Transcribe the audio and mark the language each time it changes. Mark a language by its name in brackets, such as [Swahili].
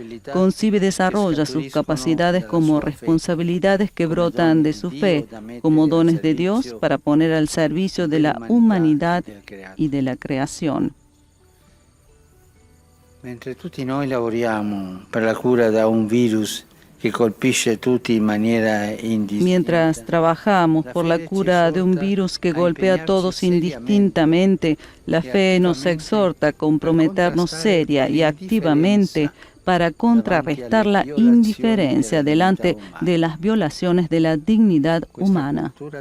[Spanish] Concibe y desarrolla sus capacidades como responsabilidades que brotan de su fe, como dones de Dios para poner al servicio de la humanidad y de la creación. [Italian] Mentre tutti noi lavoriamo per la cura da un virus che colpisce tutti in maniera indistintamente. [Spanish] Mientras trabajamos por la cura de un virus que golpea a todos indistintamente, la fe nos exhorta a comprometernos seria y activamente para contrarrestar la indiferencia delante de las violaciones de la dignidad humana.